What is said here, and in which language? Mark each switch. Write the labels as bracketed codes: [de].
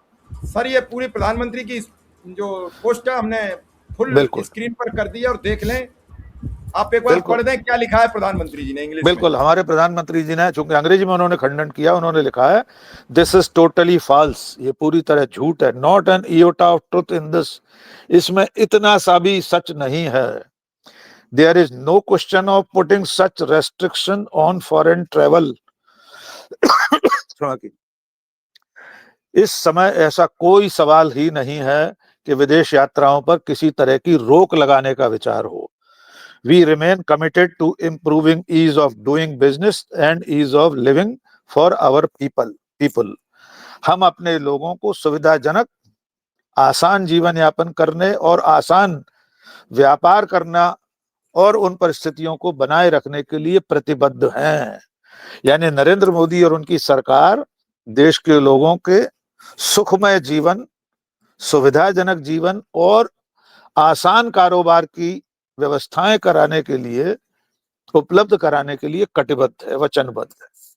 [hi] Sir, ये पूरी प्रधानमंत्री की जो पोस्ट है हमने फुल स्क्रीन पर कर दिया और देख लें। आप एक बार पढ़ दें क्या लिखा है प्रधानमंत्री जी ने इंग्लिश में। बिल्कुल, हमारे प्रधानमंत्री जी ने, चूंकि अंग्रेजी में उन्होंने खंडन किया, उन्होंने लिखा है [en] this is totally false, [hi] ये पूरी तरह झूठ है। [en] not an iota of truth in this, [hi] इसमें इतना सा भी सच नहीं है। [en] There is no question of putting such restriction on foreign travel. [hi] इस समय ऐसा कोई सवाल ही नहीं है कि विदेश यात्राओं पर किसी तरह की रोक लगाने का विचार हो. [en] We remain committed to improving ease of doing business and ease of living for our people. [hi] हम अपने लोगों को सुविधाजनक आसान जीवन यापन करने और आसान व्यापार करना और उन परिस्थितियों को बनाए रखने के लिए प्रतिबद्ध हैं. यानी नरेंद्र मोदी और उनकी सरकार देश के लोगों के सुखमय जीवन, सुविधाजनक जीवन और आसान कारोबार की व्यवस्थाएं कराने के लिए, उपलब्ध कराने के लिए कटिबद्ध है, वचनबद्ध है.